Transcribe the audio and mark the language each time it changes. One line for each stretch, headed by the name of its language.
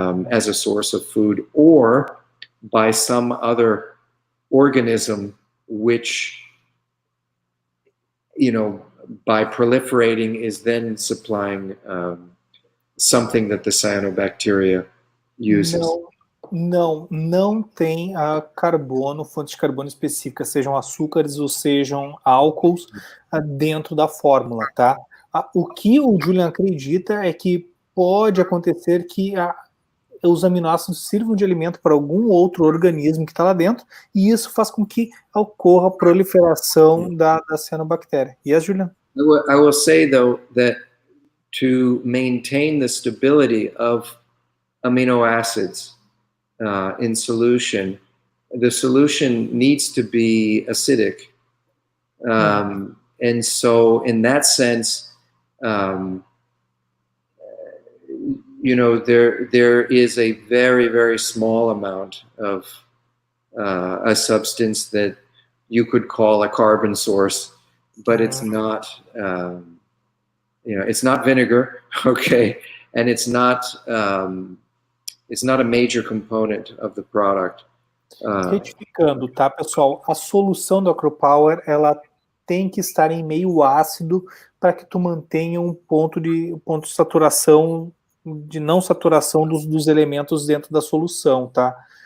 English: as a source of food, or by some other organism which, you know, by proliferating is then supplying something that the cyanobacteria uses.
Portuguese: Não tem carbono, fonte de carbono específica, sejam açúcares ou sejam álcools dentro da fórmula, tá? O que o Julian acredita é que pode acontecer que os aminoácidos sirvam de alimento para algum outro organismo que está lá dentro, e isso faz com que ocorra a proliferação da cianobactéria.
English: Yes, Julian? I will say, though, that to maintain the stability of amino acids in solution, the solution needs to be acidic. And so in that sense, you know, there is a very, very small amount of a substance that you could call a carbon source, but it's not, you know, it's not vinegar, okay, and it's not a major component of the product.
Portuguese: Retificando, tá, pessoal? A solução do Acropower, ela tem que estar em meio ácido para que tu mantenha um ponto de saturação, de não saturação dos elementos dentro da solução, tá?